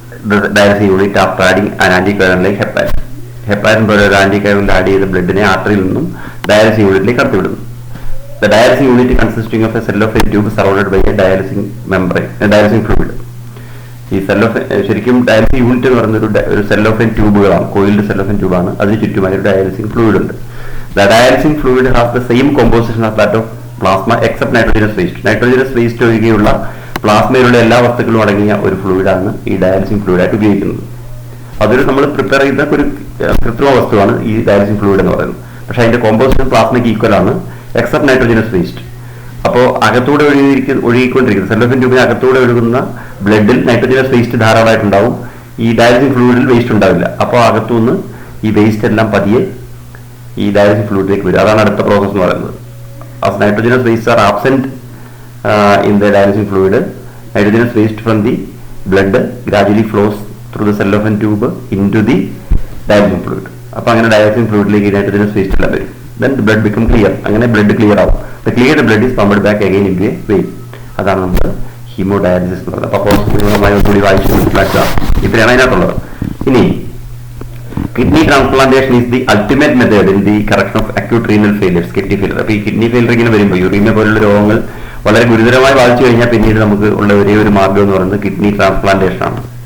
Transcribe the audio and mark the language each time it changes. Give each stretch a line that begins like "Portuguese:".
English: the dialysis unit after adding an anticoagulant like heparin.
Malayalam: Heparin പോലെ ഒരു ആന്റികോഗുലന്റ് add ചെയ്ത ബ്ലഡിനെ ആർട്ടറിയിൽ നിന്നും ഡയാലിസിസ് യൂണിറ്റിലേക്ക് കടത്തിവിടുന്നു.
English: The dialysis unit consisting of a cellophane tube surrounded by a dialysing membrane, dialysing fluid.
Malayalam: ഈ ശരിക്കും dialysis unit എന്ന് പറയുന്ന ഒരു സെല്ലോഫെൻ ട്യൂബുകളാണ്, കോയിൽഡ് സെല്ലോഫെൻ ട്യൂബാണ്. അതിന് ചുറ്റുമായി ഒരു ഡയാലിസിംഗ് ഫ്ലൂയിഡ് ഉണ്ട്.
English: The dialysing fluid has the same composition as that of plasma except nitrogenous waste.
Malayalam: Nitrogenous waste ഒഴികെയുള്ള പ്ലാസ്മയിലുള്ള എല്ലാ വസ്തുക്കളും അടങ്ങിയ ഒരു ഫ്ലൂയിഡാണ് ഈ ഡയാലിസിംഗ് ഫ്ലൂയിഡായിട്ട് ഉപയോഗിക്കുന്നത്. അതൊരു നമ്മൾ പ്രിപ്പയർ ചെയ്ത ഒരു കൃത്രിമ വസ്തുവാണ് ഈ ഡയാലിസിംഗ് ഫ്ലൂയിഡ് എന്ന് പറയുന്നത്. പക്ഷെ അതിന്റെ കോമ്പോസിഷൻ പ്ലാസ്മയ്ക്ക് ഈക്വൽ ആണ്
English: Except nitrogenous waste.
Malayalam: അപ്പോൾ അകത്തൂടെ ഒഴുകിക്കൊണ്ടിരിക്കുന്ന സെല്ലോഫിൻ ട്യൂബിന് അകത്തൂടെ ഒഴുകുന്ന ബ്ലഡിൽ നൈട്രോജനസ് വേസ്റ്റ് ധാരാളമായിട്ടുണ്ടാവും. ഈ ഡയാലിസിംഗ് ഫ്ലൂയിഡിൽ വേസ്റ്റ് ഉണ്ടാവില്ല. അപ്പോൾ അകത്തുനിന്ന് ഈ വേസ്റ്റ് എല്ലാം പതിയെ ഈ ഡയാലിസിംഗ് ഫ്ലൂയിഡിലേക്ക് വരും. അതാണ് അടുത്ത പ്രോസസ് എന്ന് പറയുന്നത്.
English: As nitrogenous wastes are absent in the dialysing fluid, nitrogenous waste from the blood gradually flows through the cellophane tube into the dialysing fluid.
Malayalam: അപ്പോൾ അങ്ങനെ ഡയാലിസിംഗ് ഫ്ലൂയിഡിലേക്ക് നൈട്രോജനസ് വേസ്റ്റ് എല്ലാം വരും.
English: Then the blood become clear.
Malayalam: അങ്ങനെ blood clear ആവും.
English: The cleared blood is pumped back again into a vein.
Malayalam: അതാണ് നമ്മൾ haemodialysis എന്ന് പറയുന്നത്. അപ്പോൾ ഒന്നുകൂടി വായിച്ചു മനസ്സിലാക്കുക. ഇത്രയാണ് അതിനകത്തുള്ളത്. ഇനി
English: Kidney transplantation is the ultimate method in the correction of acute renal failures, kidney failure.
Malayalam: അപ്പോൾ ഈ കിഡ്നി ഫെയിലിയർ ഇങ്ങനെ വരുമ്പോൾ യൂറീമിയ പോലുള്ള രോഗങ്ങൾ വളരെ ഗുരുതരമായി ബാധിച്ചു കഴിഞ്ഞാൽ പിന്നീട് നമുക്ക് ഉള്ള ഒരേ ഒരു മാർഗം എന്ന് പറയുന്നത് കിഡ്നി ട്രാൻസ്പ്ലാന്റേഷൻ ആണ്.